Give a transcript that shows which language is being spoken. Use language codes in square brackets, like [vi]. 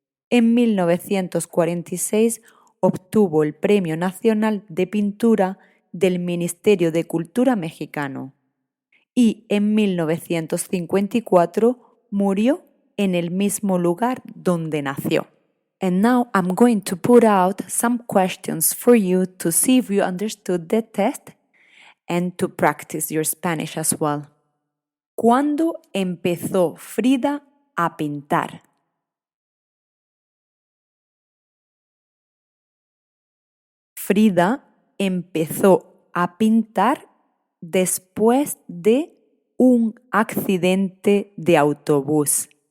[es] En 1946 obtuvo el Premio Nacional de Pintura del Ministerio de Cultura Mexicano y en 1954 murió en el mismo lugar donde nació. [en] And now I'm going to put out some questions for you to see if you understood the test and to practice your Spanish as well. [es] ¿Cuándo empezó Frida a pintar? Frida empezó a pintar después de un accidente de autobús.